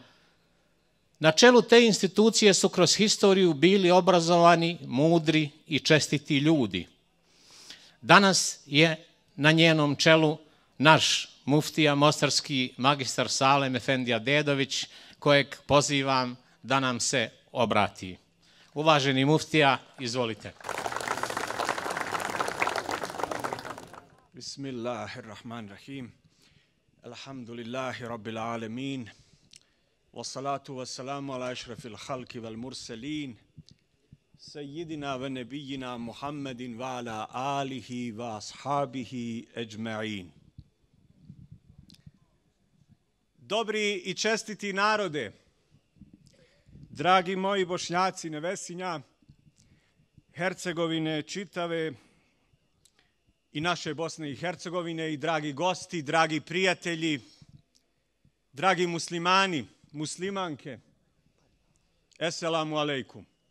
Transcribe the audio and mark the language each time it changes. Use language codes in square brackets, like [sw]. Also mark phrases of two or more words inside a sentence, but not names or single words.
[bs] Na čelu te institucije su kroz historiju bili obrazovani, mudri i čestiti ljudi. Danas je na njenom čelu naš muftija mostarski magistar Salem Efendija Dedović, kojeg pozivam da nam se obrati. Uvaženi muftija, izvolite. [ar] بسم الله الرحمن الرحيم. الحمد لله رب العالمين. والصلاة والسلام على أشرف الخلق والمرسلين. سيدنا ونبينا محمد وعلى آله وأصحابه أجمعين. [bs] Dobri i čestiti narode, dragi moji Bošnjaci Nevesinja, Hercegovine čitave i naše Bosne i Hercegovine, i dragi gosti, dragi prijatelji, dragi muslimani, muslimanke, [ar] السلام عليكم.